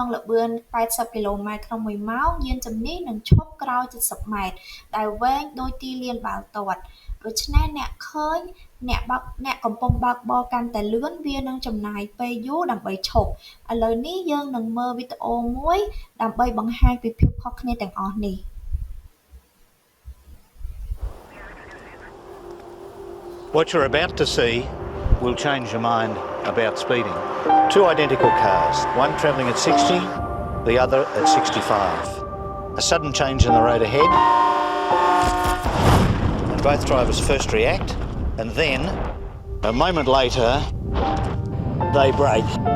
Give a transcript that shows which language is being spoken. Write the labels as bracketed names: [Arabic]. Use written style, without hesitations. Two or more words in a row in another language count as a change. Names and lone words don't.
[Khmer] ល្បឿន80គីឡូម៉ែត្រក្នុង1ម៉ោងយានជំនិះនឹងឈប់ក្រោយ70ម៉ែត្រដែលវែងដូចទីលានបាល់ទាត់ដូច្នេះអ្នកឃើញអ្នកកំពុងបើកបរកាន់តែលឿនវានឹងចំណាយពេលយូរដើម្បីឈប់ឥឡូវនេះយើងនឹងមើលវីដេអូមួយដើម្បីបង្ហាញពីភាពខុសគ្នាទាំងអស់នេះ [English] What you're about to see will change your mind about speeding. Two identical cars, one travelling at 60, the other at 65. A sudden change in the road ahead, and both drivers first react, and then, a moment later, they brake.